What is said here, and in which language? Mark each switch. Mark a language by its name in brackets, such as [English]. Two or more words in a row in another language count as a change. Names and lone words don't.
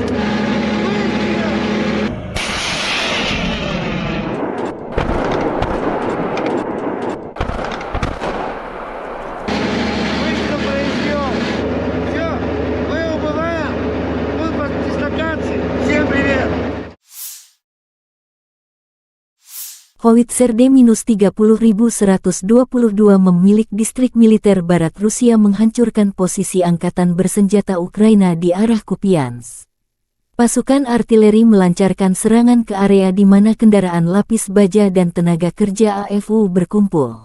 [Russian] Быстро произвел. Все, мы убываем. Будут дислокации. Всем привет. [Indonesian] Howitzer D-30122 memilik distrik militer barat Rusia menghancurkan posisi angkatan bersenjata Ukraina di arah Kupiansk. Pasukan artileri melancarkan serangan ke area di mana kendaraan lapis baja dan tenaga kerja AFU berkumpul.